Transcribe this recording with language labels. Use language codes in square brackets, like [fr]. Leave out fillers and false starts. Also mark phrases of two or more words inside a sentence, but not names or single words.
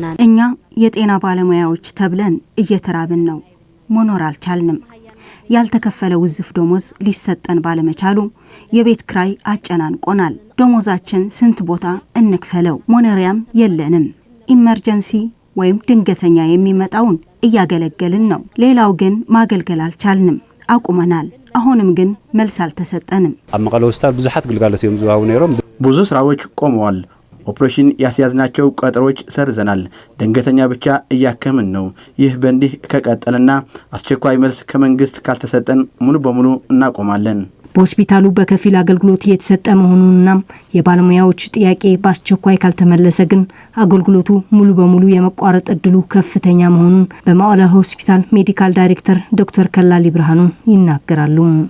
[am] እኛ የጤና ባለሙያዎች ተብለን እየተራብን ነው። መኖር አልቻልንም። ያልተከፈለ ውዝፍ ደሞዝ ሊሰጠን ባለመቻሉ የቤት ክራይ አጨናንቆናል። ደሞዛችን ስንት ቦታ እንክፈለው? ሞነሪያም የለንም። ኢመርጀንሲ ወይም ድንገተኛ የሚመጣውን እያገለገልን ነው። ሌላው ግን ማገልገል አልቻልንም፣ አቁመናል። አሁንም ግን መልስ አልተሰጠንም። [ti] ኣብ መቀለ ሆስፒታል ብዙሓት ግልጋሎት እዮም ዝዋሃቡ ነይሮም። [am] ብዙ ስራዎች ቆመዋል። ኦፕሬሽን ያስያዝናቸው ቀጠሮች ሰርዘናል። ድንገተኛ ብቻ እያከምን ነው። ይህ በእንዲህ ከቀጠለና አስቸኳይ መልስ ከመንግስት ካልተሰጠን ሙሉ በሙሉ እናቆማለን። በሆስፒታሉ በከፊል አገልግሎት እየተሰጠ መሆኑንና የባለሙያዎች ጥያቄ በአስቸኳይ ካልተመለሰ ግን አገልግሎቱ ሙሉ በሙሉ የመቋረጥ እድሉ ከፍተኛ መሆኑን በመቀለ ሆስፒታል [en] medical director [am] ዶክተር ከላሊ ብርሃኑ ይናገራሉ።